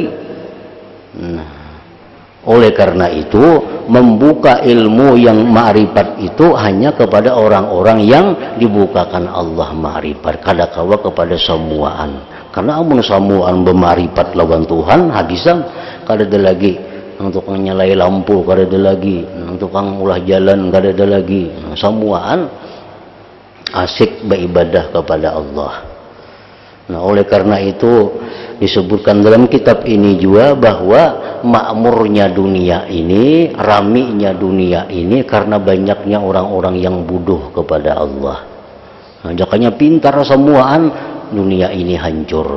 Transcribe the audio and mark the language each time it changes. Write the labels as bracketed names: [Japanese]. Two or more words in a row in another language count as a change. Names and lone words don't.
[Indonesian] Nah, oleh karena itu, membuka ilmu yang ma'rifat itu hanya kepada orang-orang yang dibukakan Allah ma'rifat, [Banjar] kadakawa kepada semuaan. Karena amun semuaan berma'rifat lawan Tuhan, habisan kada ada lagi nang tukang nyalai lampu, kada ada lagi nang tukang ulah jalan, kada ada lagi. [Indonesian] Semuaan asik beribadah kepada Allah. Nah, oleh karena itu disebutkan dalam kitab ini juga bahwa makmurnya dunia ini, raminya dunia ini karena banyaknya orang-orang yang bodoh kepada Allah. [Banjar] Nah, jakanya pintar semuaan, dunia ini hancur.